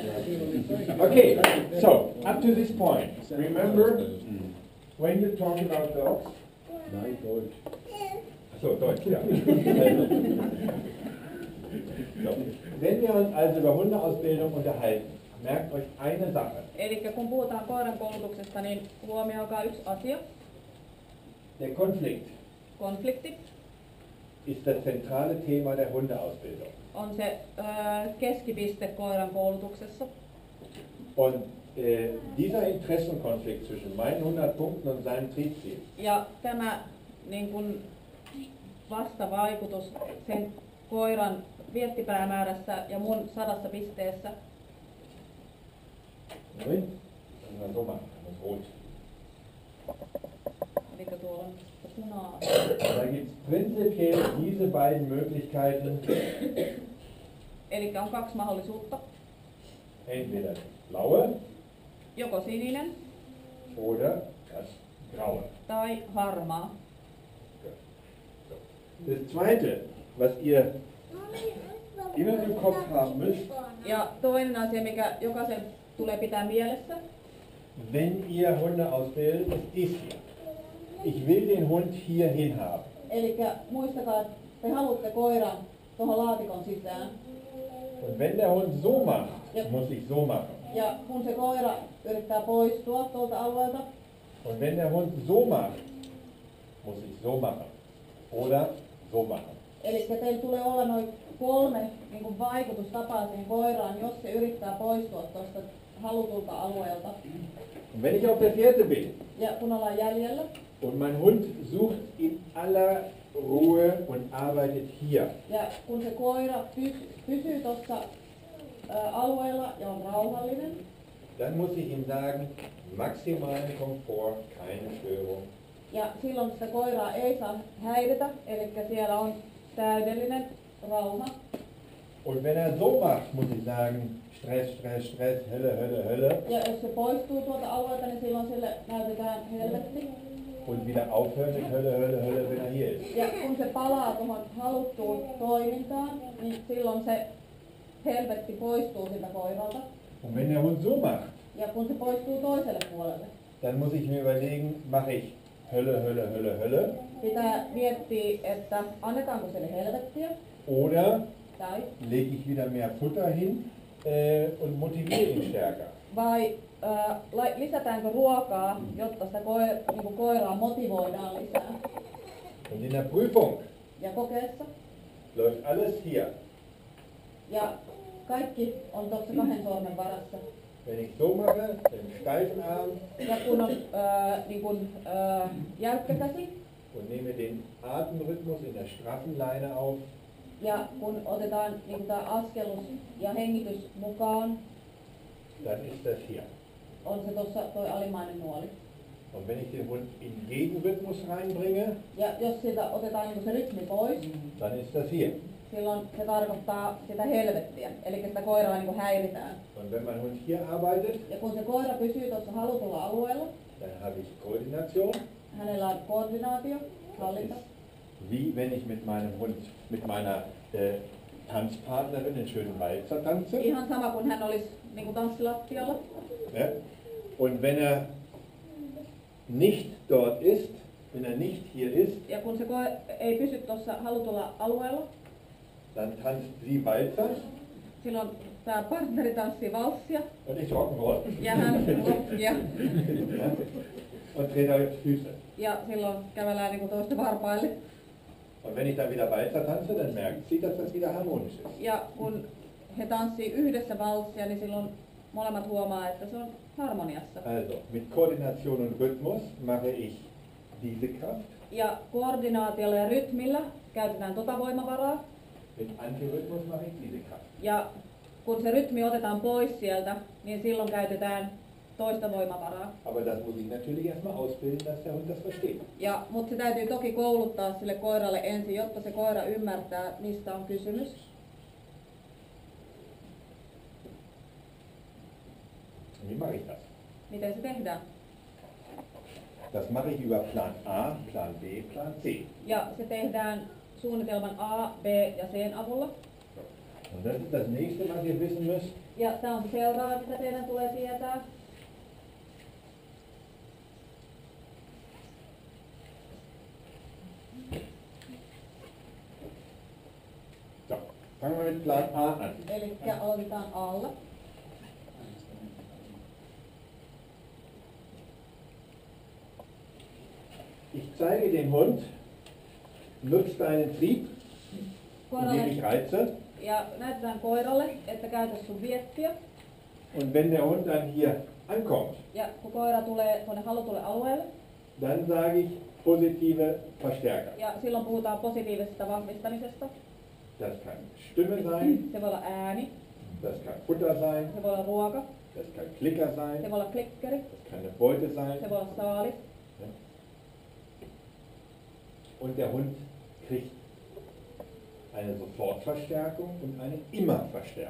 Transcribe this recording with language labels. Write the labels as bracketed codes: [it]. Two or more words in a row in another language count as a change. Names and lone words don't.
[en] Okay, so up to this point, remember when you talk about dogs? [de] Nein, Deutsch. So, Deutsch, ja. So. Wenn wir uns also über Hundeausbildung unterhalten, merkt euch eine Sache. [fi] Eli kun puhutaan koiran koulutuksesta, niin huomioikaa yksi asia. [de] Der Konflikt [fi] Konflikti [de] ist das zentrale Thema der Hundeausbildung. [fi] on se keskipiste koiran koulutuksessa. [de] Und dieser Interessenkonflikt zwischen meinen 100 Punkten und seinem Triebziel, [fi] Ja tämä niin kun, vastavaikutus sen koiran viettipäämäärässä ja mun 100 pisteessä. [de] Nein? Kann man so machen, das ist rot. [fi] Eli tuolla on punaa. [de] Da gibt es prinzipiell diese beiden Möglichkeiten, [fi] Eli on kaksi mahdollisuutta. [de] entweder das blaue [fi] Joko sininen [de] oder das graue. [fi] tai harmaa. [de] Das Zweite, was ihr immer im Kopf haben müsst, [fi] Ja toinen asia, mikä jokaisen tulee pitää mielessä, [de] wenn ihr Hunde ausbildet, ist hier. Ich will den Hund hierhin haben. [fi] eli muistakaa, että te haluatte koiran tuohon laatikon sisään. [de] Und wenn der Hund so macht, muss ich so machen. [fi] Ja kun se koira yrittää poistua tuolta alueelta, [de] Und wenn der Hund so macht, muss ich so machen. Oder so machen. [fi] eli teillä tulee olla noin 3 niin kuin vaikutustapaa siihen koiraan, jos se yrittää poistua tuosta halutulta alueelta. [de] Und wenn ich auf der Fährte bin [fi] Ja kun ollaan jäljellä, [de] und mein Hund sucht in aller Ruhe und arbeitet hier, [fi] ja kun se koira pysyy tuossa alueella ja on rauhallinen, [de] dann muss ich ihm sagen, maximalen Komfort, keine Störung. [fi] ja silloin sitä koiraa ei saa häiritä, eli siellä on täydellinen rauha. [de] Und wenn er so macht, muss ich sagen, Stress, Stress, Stress, Hölle, Hölle, Hölle. [fi] Ja jos se poistuu tuolta alueelta, niin silloin sille näytetään helvetti. [de] Und wieder aufhören mit Hölle, Hölle, Hölle, wenn er hier ist. [fi] Ja kun se palaa tuohon haluttuun toimintaan, niin silloin se helvetti poistuu siltä koiralta. [de] Und wenn der Hund so macht, [fi] Ja kun se poistuu toiselle puolelle, [de] dann muss ich mir überlegen, mache ich Hölle, Hölle, Hölle, Hölle [fi] pitää miettiä, että annetaanko sille helvettiä [de] oder [fi] tai [de] lege ich wieder mehr Futter hin und motiviere ihn stärker. [fi] vai lisätäänkö ruokaa, jotta sitä niin koiraa motivoidaan lisää. [de] Und in der Prüfung [fi] Ja kokeessa. [de] läuft alles hier. [fi] Ja kaikki on tuossa 2 sormen varassa. [de] Wenn ich so mache, den steifen Arm [fi] Ja kun on niin kun, jäykkä käsi, [de] und nehme den Atemrhythmus in der straffen Leine auf, [fi] ja kun otetaan niin tämä askelus ja hengitys mukaan, [de] dann ist das hier. [fi] on se tuossa toi alimmainen nuoli. [de] Und wenn ich den Hund in Gegenrhythmus reinbringe, [fi] Ja jos siitä otetaan niin se rytmi pois, [de] dann ist das hier. [fi] silloin se tarkoittaa sitä helvettiä, eli sitä koiraa niin häiritään. [de] Und wenn mein Hund hier arbeitet, [fi] Ja kun se koira pysyy tuossa halutulla alueella, [de] dann habe ich Koordination. [fi] hänellä on koordinaatio, hallinta. [de] Wie wenn ich mit meinem Hund, mit meiner Tanzpartnerin den schönen Walzer tanze. [fi] Ihan sama kuin hän olisi niin kuin tanssilattialla. [de] Ja? Und wenn er nicht dort ist, wenn er nicht hier ist, [fi] Ja kun se ei pysy tuossa halutulla alueella, [de] dann tanzt sie Walzer [fi] silloin tämä partneri tanssii valssia [de] und ich Rock'n'Roll. [fi] ja hän rockia. [de] Ja? Und trete auf Füße. [fi] Ja silloin kävellään niin toisten varpaille. [de] Und wenn ich dann wieder Walzer tanze, dann merkt sie, dass das wieder harmonisch ist. [fi] Ja kun he tanssii yhdessä valssia, niin silloin molemmat huomaa, että se on harmoniassa. [de] Also, mit Koordination und Rhythmus mache ich diese Kraft. [fi] Ja koordinaatiolla ja rytmillä käytetään tota voimavaraa. [de] Mit Antirhythmus mache ich diese Kraft. [fi] Ja kun se rytmi otetaan pois sieltä, niin silloin käytetään toista voimavaraa. [de] Aber das muss ich natürlich erstmal ausbilden, dass der Hund das versteht. [fi] Mutta se täytyy toki kouluttaa sille koiralle ensin, jotta se koira ymmärtää, mistä on kysymys. [de] Wie mache ich das? [fi] Miten se tehdään? [de] Das mache ich über Plan A, Plan B, Plan C. [fi] Ja se tehdään suunnitelman A, B ja C avulla. [de] Und das ist das nächste, was ihr wissen müsst. [fi] Ja tämä on se seuraava, mitä teidän tulee tietää. [de] So, fangen wir mit Plan A an. [fi] Eli aloitetaan alla. [de] Ich zeige dem Hund, nutzt deinen Trieb, indem ich reize. [fi] Ja näytetään koiralle, että käytä sun viettiä. [de] Und wenn der Hund dann hier ankommt, [fi] Ja kun koira tulee tuonne halutulle alueelle, [de] dann sage ich positive Verstärker. [fi] ja silloin puhutaan positiivisesta vahvistamisesta. [de] Das kann Stimme sein, [fi] Se voi olla ääni, [de] das kann Futter sein, [fi] se voi olla ruoka, [de] das kann Klicker [fi] se [de] sein, [fi] voi olla klikkeri, [de] das kann eine Beute sein. [fi] se voi olla saalis. [de] Und der Hund kriegt eine Sofortverstärkung und eine Immerverstärkung.